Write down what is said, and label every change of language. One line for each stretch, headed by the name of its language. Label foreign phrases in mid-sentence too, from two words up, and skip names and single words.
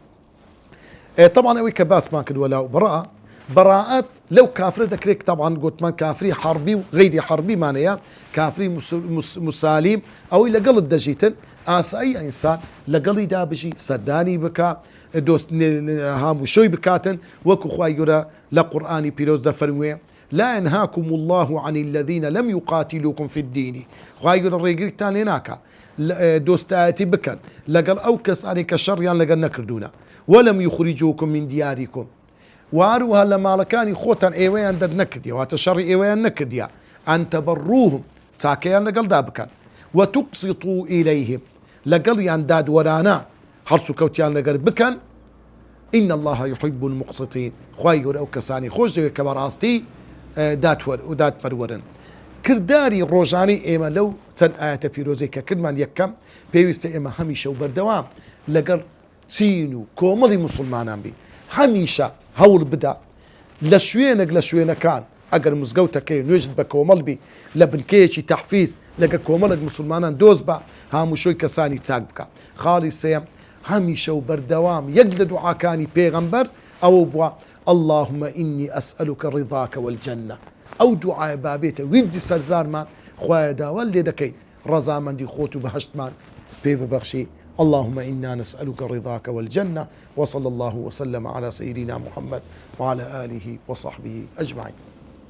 Central Kurdish: طبعا ئەوەی کە باسمان کردووە لاو بەڕاعەت لەو کافرە دەکرێت طبعا گوتمان کافری حربی و غەیری حربیمانەیە کافری مسالیم ئەوەی لەگەڵت دەژیتن ئاسایی ئینسان لەگەڵی دابژی سەردانی بکە هاموشۆی بکاتن وەکو خوای گەورە لە قورئانی پیرۆز دەفەرموێ
Arabic: لا ينهاكم الله عن الذين لم يقاتلوكم في الدين.
Central Kurdish: خوای گەورە ڕێگریتان لێ ناکە دۆستایەتی بکەن لەگەڵ ئەو کەسانی کە شەڕیان لەگەڵ نەکردوونە
Arabic: وەلەم یخرجوکم من دیاریکم
Central Kurdish: واروها لە ماڵەکانی خۆتان ئێوەیان دەرنەکردیە واتە شەڕی ئێوەیان نەکردیە
Arabic: ئەن تەبەڕوهم
Central Kurdish: چاکەیان لەگەڵدا بکەن
Arabic: وتقسطوا إليهم
Central Kurdish: لەگەڵیان دادوەرانە هەڵس و کەوتیان لەگەر بکەن
Arabic: إن الله يحب المقسطين.
Central Kurdish: خوای گەورە ئەو کەسانی خۆش دەوێت کە بەڕاستی دادپەروەرن. کردداری ڕۆژانی ئێمە لەو چەند ئاەتە پیرۆزەی کە کردمان یەکەم پێویستە ئێمە هەمیشە و بەردەوام لەگەڵ چین و کۆمەڵی موسڵمانان بی هەمیشە هەوڵ بدە لە شوێنێک لە شوێنەکان ئەگەر مزگەوتەکەی نوێژت بە کۆمەڵ بی لە بنکەیەکی تەحفیز لەگە کۆمەڵک موسڵمانان دۆست بە هاموشۆی کەسانی چاک بکە. خاڵی سێم هەمیشە و بەردەوام یەک لە دوعاکانی پێغەمبەر ئەوە بووە
Arabic: اللهم إني أسألك رضاك والجنة.
Central Kurdish: ئەو دوعای بابێتە ویردی سەرزارمان خوایە داوا لێ دەکەین ڕەزامەندی خۆت و بەهەشتمان پێ ببەخشی.
Arabic: اللهم إنا نسألك رضاك والجنة وصلى الله وسلم على سيدنا محمد وعلى آله وصحبه أجمعين.